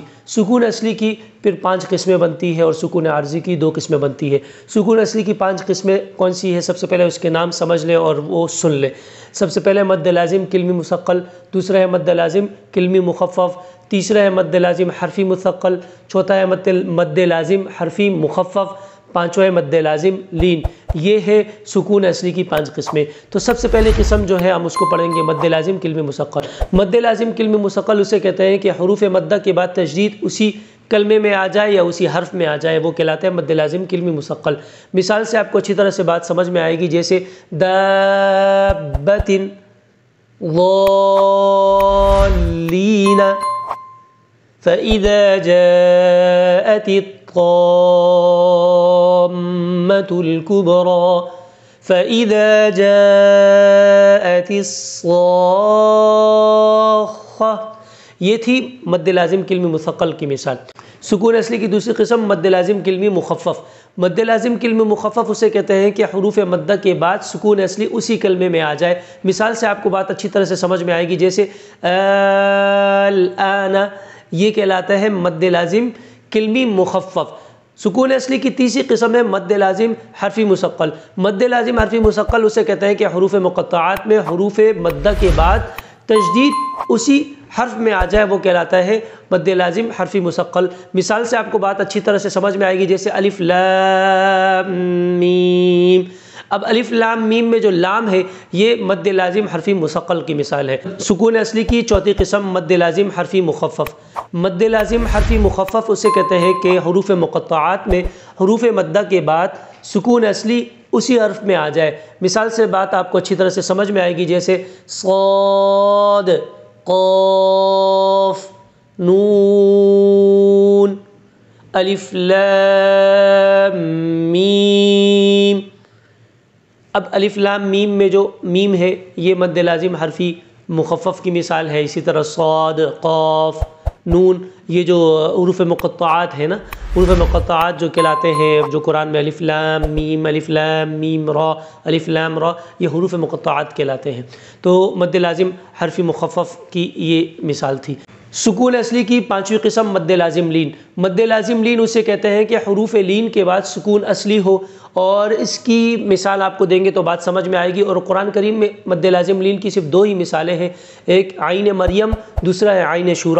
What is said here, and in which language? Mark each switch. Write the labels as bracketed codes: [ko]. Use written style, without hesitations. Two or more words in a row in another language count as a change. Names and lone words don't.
[ur] سکون اصلی کی پھر 5 قسمیں بنتی ہے اور سکون عارضی کی 2 قسمیں بنتی ہے۔ سکون اصلی کی 5 قسمیں کون سی ہے؟ سب سے پہلے اس کے نام سمجھ لیں اور وہ سن لیں۔ سب سے پہلے مد لازم کلمی مثقل، دوسرا ہے مد لازم کلمی مخفف، تیسرا ہے مد لازم حرفی مثقل، چوتھا ہے مد لازم حرفی مخفف، پانچواں ہے مد لازم لین۔ یہ ہے سکون اصلی کی 5 قسمیں۔ تو سب سے پہلی قسم جو ہے ہم اس کو پڑھیں گے مد لازم کلمی مثقل۔ مد لازم کلمی مثقل اسے کہتے ہیں کہ حروف مدہ کے بعد تشدید اسی کلمے میں آ جائے یا اسی حرف میں آ جائے، وہ کہلاتے ہیں مد لازم کلمی مثقل۔ مثال سے آپ کو اچھی طرح سے بات سمجھ میں آئے گی، جیسے [ar] دابۃ ضالین فإذا جاءت الطامة الكبرى فإذا جاءت الصاخة۔ [ur] یہ تھی مد لازم کلمی مثقل کی مثال۔ سکون اصلی کی دوسری قسم مد لازم کلمی مخفف۔ مد لازم کلمی مخفف اسے کہتے ہیں کہ حروف مدہ کے بعد سکون اصلی اسی کلمے میں آ جائے۔ مثال سے آپ کو بات اچھی طرح سے سمجھ میں آئے گی، جیسے الآن، یہ کہلاتا ہے مد لازم کلمی مخفف۔ سکون اصلی کی تیسری قسم ہے مد لازم حرفی مثقل۔ مد لازم حرفی مثقل اسے کہتے ہیں کہ حروف مقطعات میں حروف مدہ کے بعد تشدید اسی حرف میں آ جائے، وہ کہلاتا ہے مد لازم حرفی مثقل۔ مثال سے آپ کو بات اچھی طرح سے سمجھ میں آئے گی، جیسے الف لام میم۔ اب الف لام میم میں جو لام ہے یہ مد لازم حرفی مثقل کی مثال ہے۔ سکون اصلی کی چوتھی قسم مد لازم حرفی مخفف۔ مد لازم حرفی مخفف اسے کہتے ہیں کہ حروف مقطعات میں حروف مدہ کے بعد سکون اصلی اسی حرف میں آ جائے۔ مثال سے بات آپ کو اچھی طرح سے سمجھ میں آئے گی، جیسے صاد، قاف، نون، الف لام میم۔ اب الف لام میم میں جو میم ہے یہ مد لازم حرفی مخفف کی مثال ہے۔ اسی طرح صاد، قاف، نون، یہ جو حروف مقطعات ہیں نا، حروف مقطعات جو کہلاتے ہیں، جو قرآن میں الف لام میم را، الف لام را، یہ حروف مقطعات کہلاتے ہیں۔ تو مد لازم حرفی مخفف کی یہ مثال تھی۔ سکون اصلی کی 5ویں قسم مد لازم لین۔ مد لازم لین اسے کہتے ہیں کہ حروف لین کے بعد سکون اصلی ہو، اور اس کی مثال آپ کو دیں گے تو بات سمجھ میں آئے گی۔ اور قرآن کریم میں مد لازم لین کی صرف 2 ہی مثالیں ہیں، ایک عین مریم، دوسرا ہے عین شورا۔